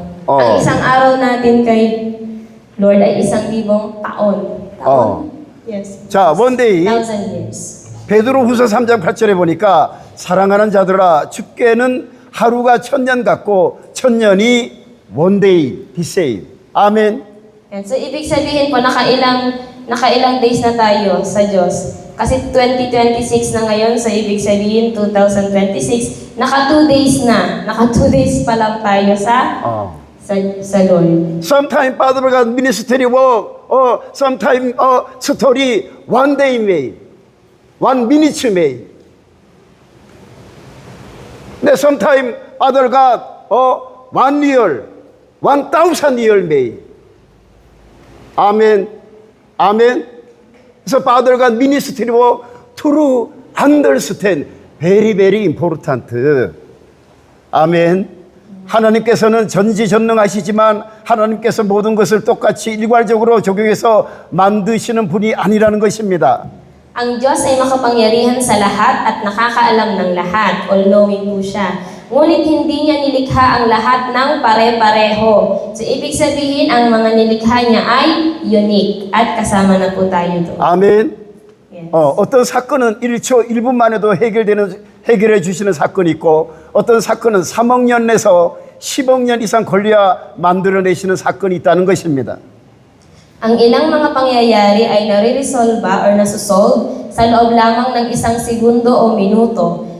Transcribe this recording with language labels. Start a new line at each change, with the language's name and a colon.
Filipino: Ang isang araw natin kay Lord ay 1,000 taon.
English: Yes. 자, one day 1,000 years.
Korean: 베드로후서 3장 8절에 보니까 사랑하는 자들아 주께는 하루가 1,000년 같고 1,000년이
English: one day the same.
Korean: 아멘.
Filipino: And so ibig sabihin po nakailang days na tayo sa Diyos. Kasi 2026 na ngayon, so ibig sabihin 2026, naka 2 days na. Naka 2 days pa lang tayo sa Lord.
English: Sometime Father God ministry work, sometime story one day made, 1 minute made. Sometime Father God 1 year, 1,000 year made. Amen. Amen. So Father God ministry work to understand very very important.
Korean: 아멘. 하나님께서는 전지전능하시지만 하나님께서 모든 것을 똑같이 일괄적으로 적용해서 만드시는 분이 아니라는 것입니다.
Filipino: Ang Diyos ay makapangyarihan sa lahat at nakakaalam ng lahat. All-knowing po siya. Ngunit hindi niya nilikha ang lahat ng pare-pareho. So, ibig sabihin, ang mga nilikha niya ay unique. At kasama na po tayo doon.
Korean: 아멘.
English: Yes.
Korean: 어떤 사건은 1초 1분 만에도 해결해 주시는 사건이 있고 어떤 사건은 3억 년 내서 10억 년 이상 걸려야 만들어내시는 사건이 있다는 것입니다.
Filipino: Ang ilang mga pangyayari ay nare-resolve or nasusolve sa loob lamang ng 1 segundo o minuto.